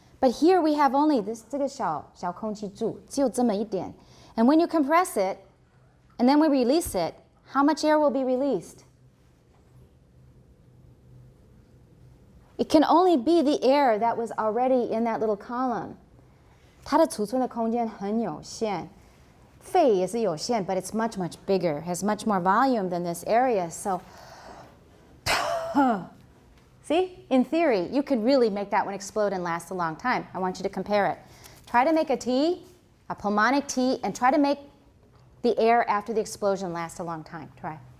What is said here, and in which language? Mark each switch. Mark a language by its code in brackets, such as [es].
[en] But here we have only this [zh] 这个小空气柱，只有这么一点. [en] And when you compress it, and then we release it, how much air will be released? It can only be the air that was already in that little column. [zh] 它的储存的空间很有限。肺也是有限, [en] but it's much, much bigger, has much more volume than this area. So, see, in theory, you could really make that one explode and last a long time. I want you to compare it. Try to make a T, a pulmonic T, and try to make the air after the explosion last a long time. Try.